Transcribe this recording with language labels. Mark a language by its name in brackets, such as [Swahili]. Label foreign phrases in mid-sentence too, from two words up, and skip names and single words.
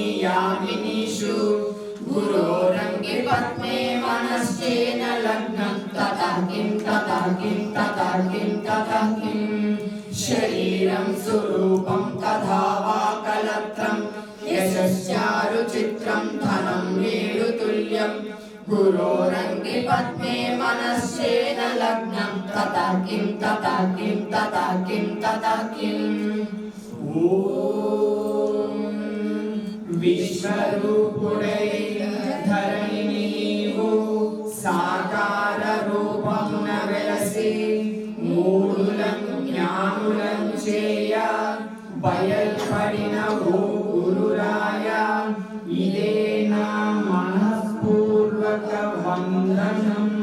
[Sanskrit] यामिनीषु गुरोरङ्गि पद्मे मनस्येन लग्नं ततः किं ततः किं ततः किं ततः किं शरीरं सुरूपं तथा वा कलत्रं यशश्चारुचित्रं धनं वेणुतुल्यं गुरोरङ्गि पद्मे मनस्येन लग्नं ततः किं ततः किं ततः किं ततः किम् ॐ [Telugu] విశ్వరూపుడై ధరణి నీవు సాకార రూపం వెలసి మూడులను జ్ఞానులం చేయ బయల్పడిన ఓ గురురాయ ఇదే నా మనఃపూర్వక వందనం.